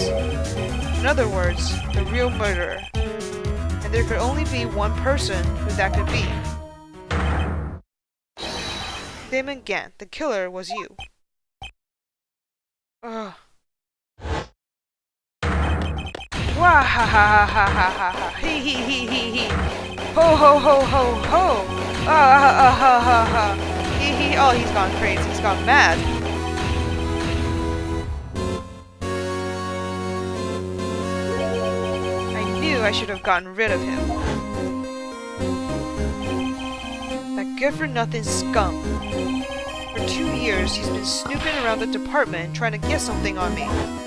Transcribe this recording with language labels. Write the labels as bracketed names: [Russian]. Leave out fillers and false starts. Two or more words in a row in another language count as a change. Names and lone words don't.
[English] In other words, the real murderer. And there could only be one person who that could be. Damon Gant, the killer, was you. Ugh. Wah ha ha ha ha ha ha ha hee hee hee hee hee. Ho ho ho ho ho. Ah ha ha ha ha. Hee hee. Oh, he's gone crazy. He's gone mad. I knew I should have gotten rid of him. That good-for-nothing scum. For 2 years, he's been snooping around the department trying to get something on me.